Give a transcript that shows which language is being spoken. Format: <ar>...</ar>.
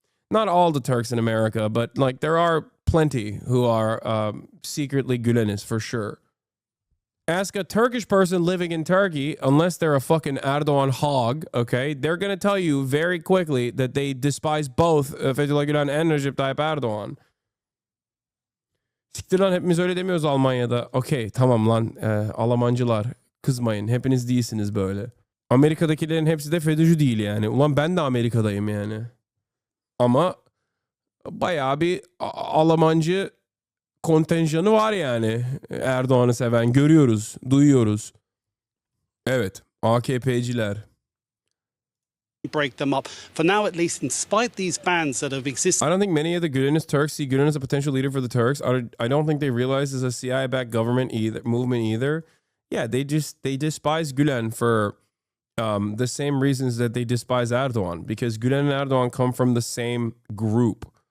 <en>Not all the Turks in America, but like there are plenty who are secretly Gülenists for sure. Ask a Turkish person living in Turkey, unless they're a fucking Erdogan hog, okay? They're going to tell you very quickly that they despise both Fethullah Gülen and Recep Tayyip Erdogan.</en> <tr>Siktir lan, hepimiz öyle demiyoruz Almanya'da. Okey, tamam lan Almancılar, kızmayın, hepiniz değilsiniz böyle. Amerika'dakilerin hepsi de FETÖ'cü değil yani. Ulan ben de Amerika'dayım yani. Ama bayağı bir Almancı kontenjanı var yani. Erdoğan'ı seven görüyoruz, duyuyoruz. Evet, AKP'ciler.</tr> <en>Break them up. For now, at least, in spite these bans that have existed. I don't think many of the Gülenist Turks see Gülen as a potential leader for the Turks. I don't think they realize it's a CIA-backed government movement either. Yeah, they despise Gülen for the same reasons that they despise Erdogan, because Gülen and Erdogan come from the same group.</en>